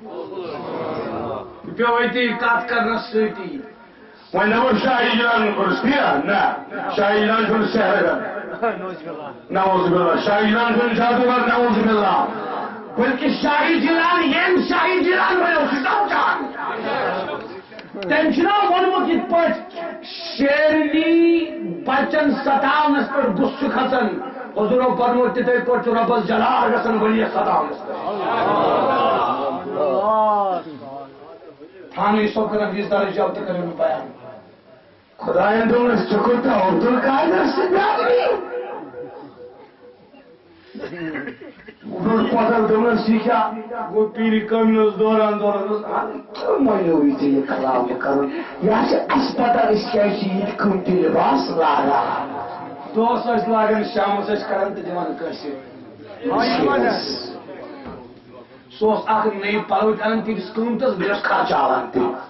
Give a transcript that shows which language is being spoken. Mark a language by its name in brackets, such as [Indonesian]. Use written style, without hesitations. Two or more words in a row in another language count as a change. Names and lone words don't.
[Kashmiri] پیو اتی کت کرنس سۭتی وۄنۍ دپو شاہی جیلان کوٚرُس کیٛاہ نہ شاہی جیلان چھُنہٕ سہرگن [Arabic] نعوذ باللہ [Kashmiri] شاہی جیلان چھُنہٕ جادوگر [Arabic] نعوذ باللہ [Kashmiri] بلکہ شاہی جیلان یم شاہی جیلان ونو سُہ سمجھان تٔمۍ چھُنا ووٚنمُت یِتھ پٲٹھۍ شیرنی بچن ستاونس پٮ۪ٹھ غُصہٕ کھژان حضورو فرموت تِتھے پٲٹھۍ چھُ رۄبس جلال گژھان ؤلیس ستاونس تھانوی صٲب کرن بیس درج جب تک کرن بیان خداین دوٚپنس ژےٚ کوٗتاہ عبدل قادر سۭتۍ پتہٕ دوٚپنس یہِ کیٛاہ گوٚو پیٖرِ کٲمِس دوران مۄنیوٕے ژےٚ یہِ کلام کرُن یہِ چھِ اَسہِ پتہ أسۍ کیٛازِ چھِ یِتھ قۭمتی لباس لاگان دۄہس ٲسۍ لاگان شامس ٲسۍ کران تہٕ دِوان کٲنٛسہِ سُہ اوس اکھ نٔے پلو تہِ انان تیٖتِس قۭمتس بیٚیہِ اوس خرچاوان تہِ